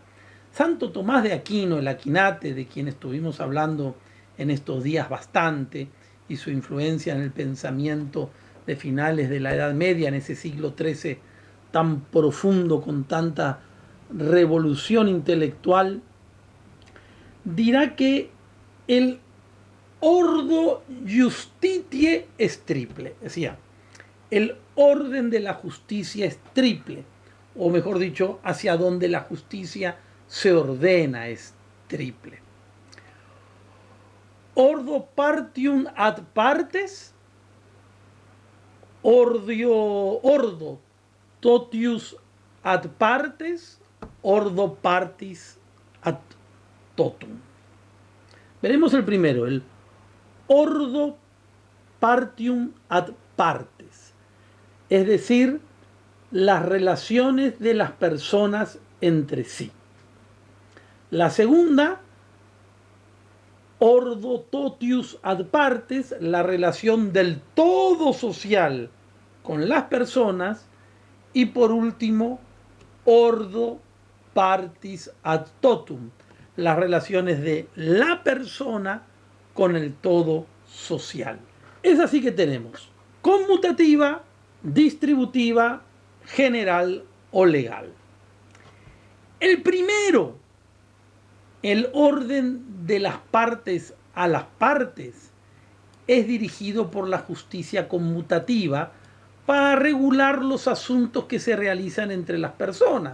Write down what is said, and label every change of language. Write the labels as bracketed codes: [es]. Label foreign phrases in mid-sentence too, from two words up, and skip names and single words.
[es] Santo Tomás de Aquino, el Aquinate, de quien estuvimos hablando en estos días bastante, y su influencia en el pensamiento de finales de la Edad Media, en ese siglo XIII tan profundo, con tanta revolución intelectual, dirá que el [la] ordo justitiae [es] es triple. Decía, el orden de la justicia es triple, o mejor dicho, hacia donde la justicia se ordena es triple. [la] Ordo partium ad partes, ordo totius ad partes, ordo partis ad totum. [es] Veremos el primero, el [la] ordo partium ad partes, [es] es decir, las relaciones de las personas entre sí. La segunda, [la] ordo totius ad partes, [es] la relación del todo social con las personas. Y por último, [la] ordo partis ad totum, [es] las relaciones de la persona con el todo social. Es así que tenemos conmutativa, distributiva, general o legal. El primero, el orden de las partes a las partes, es dirigido por la justicia conmutativa para regular los asuntos que se realizan entre las personas.